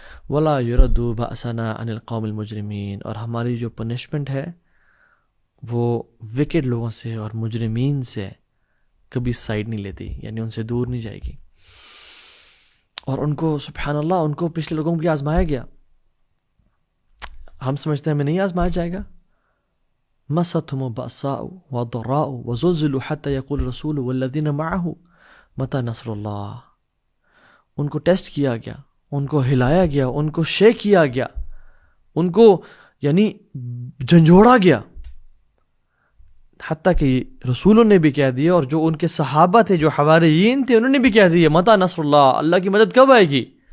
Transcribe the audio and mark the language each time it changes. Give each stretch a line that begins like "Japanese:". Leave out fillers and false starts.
Arabic: ولا يرد بأسنا عن القوم المجرمین،
Urdu: اور ہماری جو پنشمنٹ ہے وہ وکڈ لوگوں سے اور مجرمین سے کبھی سائڈ نہیں لیتی، یعنی ان سے دور نہیں جائے گی. اور ان کو سبحان اللہ ان کو پچھلے لوگوں کو بھی آزمایا گیا. ہم سمجھتے ہیں ہمیں نہیں آزمایا جائے گا.
Arabic: مستهم البأساء والضراء وزلزلوا حتى يقول الرسول والذين معه متى نصر اللہ.
Urdu: ان کو ٹیسٹ کیا گیا، ان کو ہلایا گیا، ان کو شیک کیا گیا، ان کو یعنی جھنجھوڑا گیا. حتیٰ کہ رسولوں نے بھی کہہ دیا اور جو ان کے صحابہ تھے جو حواریین تھے انہوں نے بھی کہہ دیا
Arabic: متى نصر اللہ،
Urdu: اللہ کی مدد کب آئے گی.